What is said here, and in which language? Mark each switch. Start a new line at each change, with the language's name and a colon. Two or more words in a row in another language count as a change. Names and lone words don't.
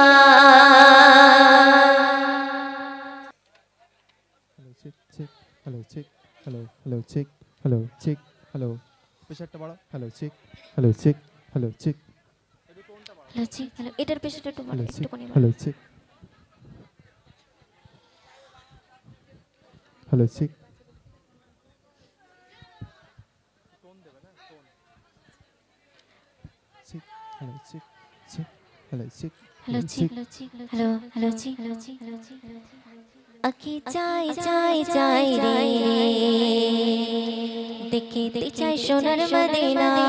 Bangla: हेलो चेक हेलो हेलो चेक हेलो चेक हेलो প্রেসারটা বাড়াও हेलो चेक हेलो चेक हेलो चेक হ্যালো জি হ্যালো এটার পেছনে একটু हेलो একটু चेक কোণে हेलो चेक हेलो चेक चेक हेलो चेक चेक हेलो चेक হ্যালো জি হ্যালো হ্যালো জি আকি চাই চাই চাই রে দেখিতে চাই সোনার মদিনা